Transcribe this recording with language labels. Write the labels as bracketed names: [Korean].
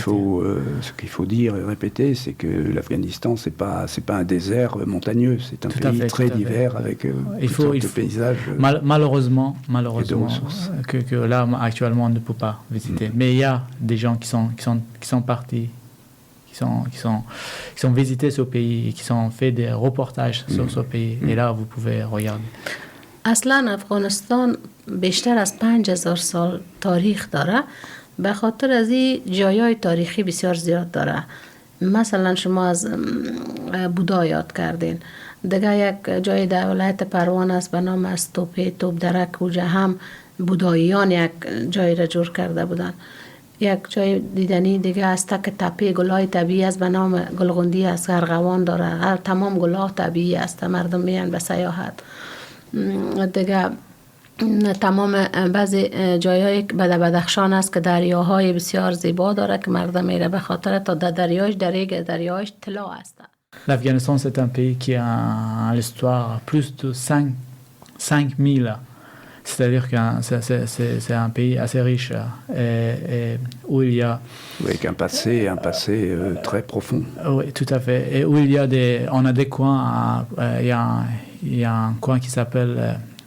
[French] Ce qu'il faut dire et répéter, c'est que l'Afghanistan, c'est pas un désert montagneux, c'est un pays très divers avec toutes sortes de paysages. Malheureusement, que là, actuellement, on ne peut pas visiter. Mais il y a des gens qui sont partis, qui sont visités ce pays, qui ont fait des reportages sur ce pays. Et là, vous pouvez regarder. [Persian] اصلا افغانستان بیشتر از 5000 سال تاریخ داره، به خاطر از این جایای تاریخی بسیار زیاد داره. مثلا شما از بودا یاد کردین، دیگه یک جای در ولایت پروان است به نام از توپ درک، اونجا هم بوداییان یک جای را جور کرده بودن. یک جای دیدنی دیگه است که تپه گلای طبیعی است به نام گلغندی است، ارغوان داره، تمام گلها طبیعی است، مردم میان به سیاحت. دیگه تمام بعضی جایهای به بدخشان است که دریاهای بسیار زیبا داره که مردم میره به خاطر تا دریایش طلا است. [French] L'Afghanistan, c'est un pays qui a l'histoire plus de 5000. C'est-à-dire que c'est un pays assez riche et où il y a... Oui, avec un passé très profond. Oui, tout à fait. Et où on a des coins, il y a un coin qui s'appelle...